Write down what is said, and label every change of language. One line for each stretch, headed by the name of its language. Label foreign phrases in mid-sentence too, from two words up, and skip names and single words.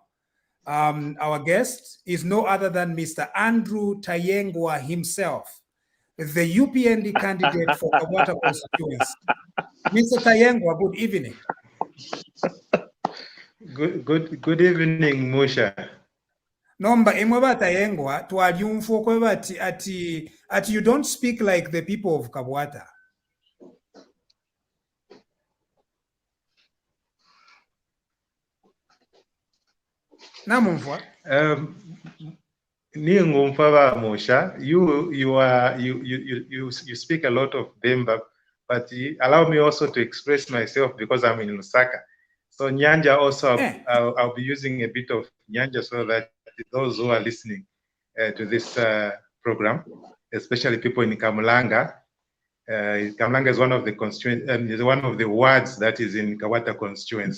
English: Our guest is no other than Mr. Andrew Tayengwa himself, the UPND candidate for Kawata constituency. Mr. Tayengwa, good evening. Good evening, Musha.
Bemba: Nomba emweba Tayengwa twaliumfo kwebati ati
English: you don't speak like the people of Kabwata.
Bemba: Namumfwa. Musha,
English: you speak a lot of Bemba, but allow me also to express myself because I'm in Lusaka. So Nyanja also, I'll be using a bit of Nyanja so that those who are listening to this program, especially people in Kamulanga, Kamulanga is one of the constituencies, one of the wards that is in Kawata constituency.